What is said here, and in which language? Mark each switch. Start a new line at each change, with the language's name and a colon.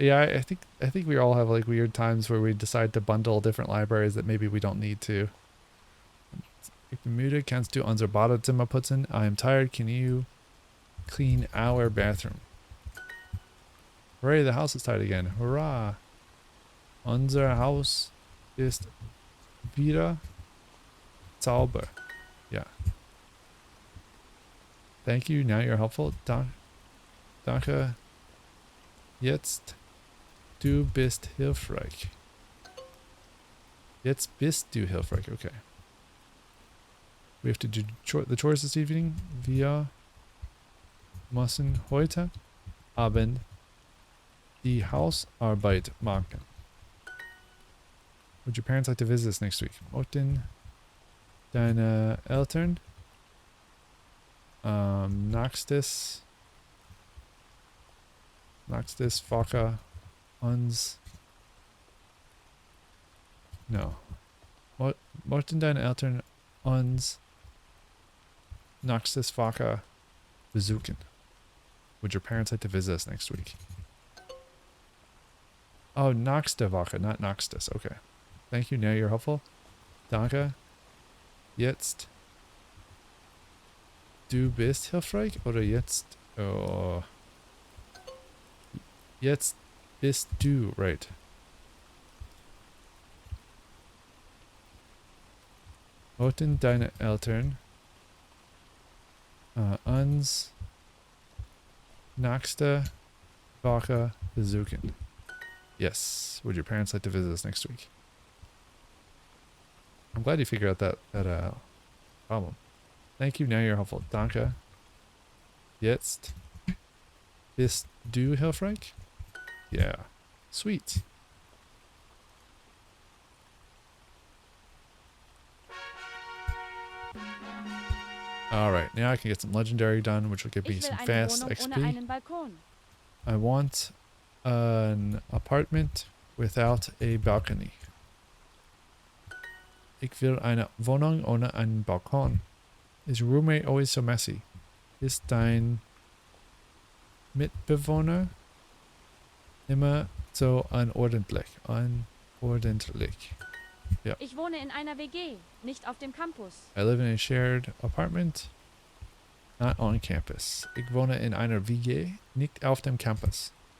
English: Yeah, I think we all have like weird times where we decide to bundle different libraries that maybe we don't need to.
German: Ich bin müde, kannst du unser Badezimmer putzen?
English: I am tired, can you clean our bathroom? Hooray, the house is tight again. Hurrah!
German: Unser Haus ist wieder sauber.
English: Yeah. Thank you, now you're helpful.
German: Danke. Jetzt du bist hilfreich. Jetzt bist du hilfreich, okay.
English: We have to do the chores this evening.
German: Wir müssen heute Abend die Hausarbeit machen.
English: Would your parents like to visit us next week?
German: Möchten deine Eltern nächstes Woche uns No. Möchten deine Eltern uns nächstes Woche besuchen?
English: Would your parents like to visit us next week?
German: Oh, nächste Woche, not nächstes.
English: Okay. Thank you. Now you're helpful.
German: Danke. Jetzt. Du bist hilfreich oder jetzt? Oh. Jetzt bist du, right. Wollten deine Eltern uns nächste Woche besuchen?
English: Yes. Would your parents like to visit us next week? I'm glad you figured out that problem. Thank you. Now you're helpful. Danke.
German: Jetzt bist du hilfreich?
English: Yeah. Sweet. Alright, now I can get some legendary done, which will give me
German: Ich will
English: some
German: eine
English: fast
German: Wohnung ohne
English: XP.
German: einen Balkon.
English: I want an apartment without a balcony.
German: Ich will eine Wohnung ohne einen Balkon.
English: Is your roommate always so messy?
German: Ist dein Mitbewohner immer so unordentlich? Unordentlich. Ich wohne in einer WG, nicht auf dem Campus.
English: I live in a shared apartment, not on campus.
German: Ich wohne in einer WG, nicht auf dem Campus.